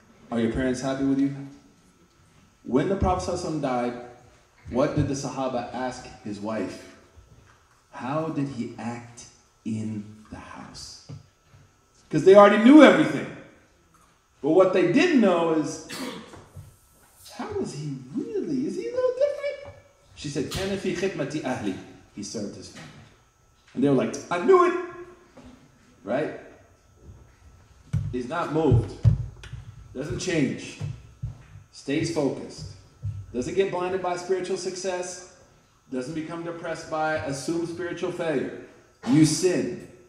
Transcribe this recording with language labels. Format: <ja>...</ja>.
<en>Are your parents happy with you? When the Prophet ﷺ died, what did the Sahaba ask his wife? How did he act in the house? Because they already knew everything. But what they didn't know is, how is he really? Is he a little different? She said,</en> <ar>كَانَ فِي خِدْمَةِ أَهْلِ.</ar> <en>He served his family. And they were like, I knew it. Right? He's not moved. Doesn't change. Stays focused. Doesn't get blinded by spiritual success. Doesn't become depressed by assumed spiritual failure. You sin.</en>